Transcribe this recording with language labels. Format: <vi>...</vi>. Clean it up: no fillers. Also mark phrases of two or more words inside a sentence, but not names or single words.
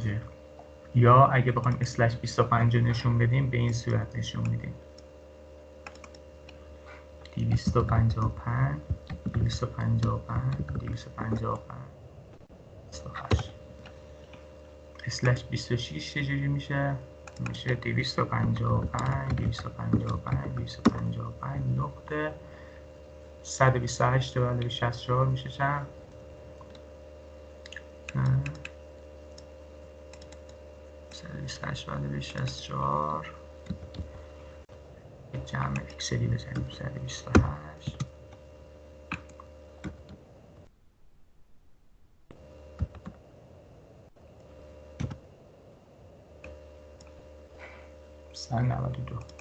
<fa>یا اگه بخوایم اسلش 25 نشون بدیم به این صورت نشون میدیم 255 255 255 28. اسلش 26 چجوری میشه؟ میشه 255 255 255 نقطه 128</fa> <en>divided by</en> <fa>64 میشه چند؟ 128</fa> <en>divided by</en> <fa>64 جمع اکسلی بزنیم 128 192.</fa>